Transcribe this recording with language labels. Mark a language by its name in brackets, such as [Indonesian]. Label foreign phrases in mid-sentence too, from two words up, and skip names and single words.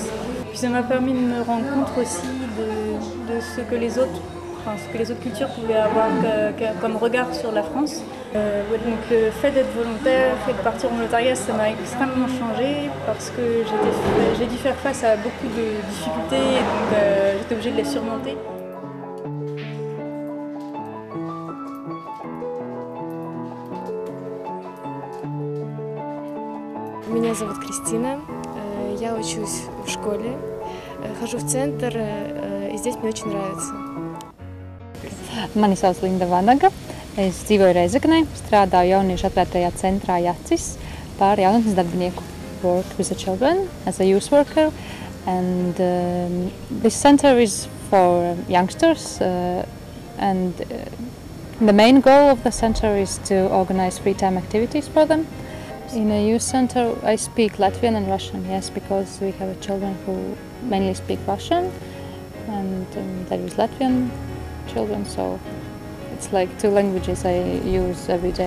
[French] Puis ça m'a permis de me rendre compte aussi de ce que les autres cultures pouvaient avoir comme regard sur la France. Donc le fait d'être volontaire, le fait de partir en volontariat, ça m'a extrêmement changé parce que j'ai dû faire face à beaucoup de difficultés et donc j'étais obligée de les surmonter. [Russian] Меня зовут Кристина, я учусь в школе, хожу в центр, и здесь мне очень нравится. [Latvian] Mani sauc Linda Vanaga. Es dzīvoju Rēzeknē, strādāju jauniešu atvērtajā centrā Jacis par jaunatnes darbinieku. [English] Work with the children as a youth worker, and this center is for youngsters, and the main goal of the center is to organize free time activities for them. In a youth center I speak Latvian and Russian, yes, because we have children who mainly speak Russian, and there is Latvian children, so it's like two languages I use every day.